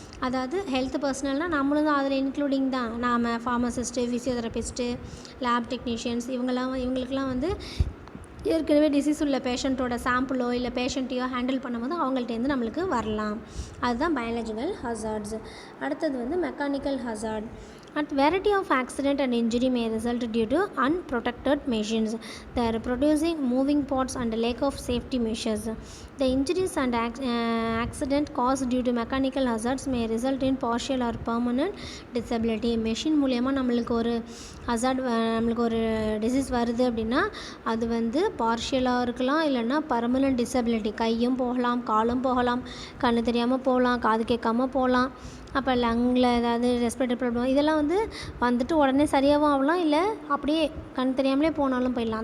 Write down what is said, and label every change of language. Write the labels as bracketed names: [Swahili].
[Tamil] அதாவது ஹெல்த் பர்சனல்னால் நம்மளும் தான் அதில் இன்க்ளூடிங் தான். நாம் ஃபார்மசிஸ்ட்டு, ஃபிசியோதெரபிஸ்ட்டு, லேப் டெக்னீஷியன்ஸ் இவங்களுக்கெல்லாம் வந்து ஏற்கனவே டிசீஸ் உள்ள பேஷண்ட்டோட சாம்பிளோ இல்லை பேஷண்ட்டையோ ஹேண்டில் பண்ணும்போது அவங்கள்ட்டேருந்து நம்மளுக்கு வரலாம். அதுதான் பயாலஜிக்கல் ஹசார்ட்ஸ். அடுத்தது வந்து mechanical hazard. [English] At variety of accident and injury may result due to unprotected machines. They are producing moving parts and lack of safety measures. The injuries and accident caused due to mechanical hazards may result in partial or permanent disability. [Tamil] Machine மூலயமா நம்மளுக்கு ஒரு hazard, நம்மளுக்கு ஒரு disease வருது அப்படின்னா அது வந்து பார்ஷியலாக இருக்கலாம், இல்லைன்னா பர்மனன்ட் டிசபிலிட்டி. கையும் போகலாம், காலும் போகலாம், கண்ணு தெரியாமல் போகலாம், காது கேட்காமல் போகலாம். அப்போ லங்கில் ஏதாவது ரெஸ்பிரேட்டரி ப்ராப்ளம் இதெல்லாம் வந்து வந்துட்டு உடனே சரியாகவும் ஆகலாம், இல்லை அப்படியே கண் தெரியாமலே போனாலும் போயிடலாம்.